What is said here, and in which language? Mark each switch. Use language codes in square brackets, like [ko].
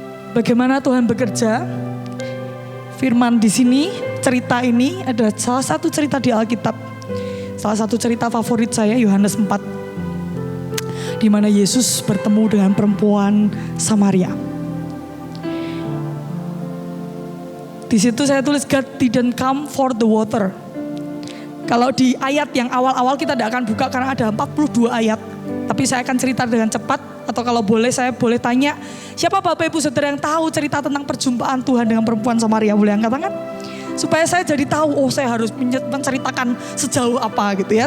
[id] Bagaimana Tuhan bekerja? Firman di sini, cerita ini adalah salah satu cerita di Alkitab. Salah satu cerita favorit saya Yohanes 4, di mana Yesus bertemu dengan perempuan Samaria. Di situ saya tulis [en] God didn't come for the water. [id] Kalau di ayat yang awal-awal kita tidak akan buka karena ada 42 ayat. Tapi saya akan cerita dengan cepat, atau kalau boleh saya boleh tanya, siapa Bapak Ibu Saudara yang tahu cerita tentang perjumpaan Tuhan dengan perempuan Samaria? Boleh angkat tangan? Supaya saya jadi tahu, saya harus menceritakan sejauh apa gitu ya.